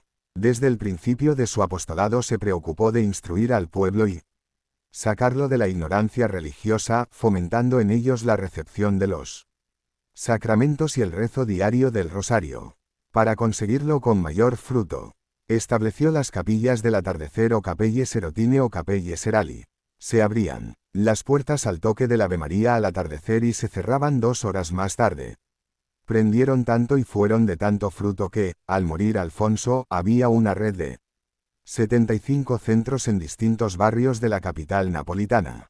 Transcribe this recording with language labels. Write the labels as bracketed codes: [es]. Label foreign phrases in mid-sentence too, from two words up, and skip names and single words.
[es] Desde el principio de su apostolado se preocupó de instruir al pueblo y sacarlo de la ignorancia religiosa, fomentando en ellos la recepción de los sacramentos y el rezo diario del rosario. Para conseguirlo con mayor fruto, estableció las capillas del atardecer o [it] capelle serotine o capelle serali. [es] Se abrían las puertas al toque del Ave María al atardecer y se cerraban 2 horas más tarde. Prendieron tanto y fueron de tanto fruto que, al morir Alfonso, había una red de 75 centros en distintos barrios de la capital napolitana.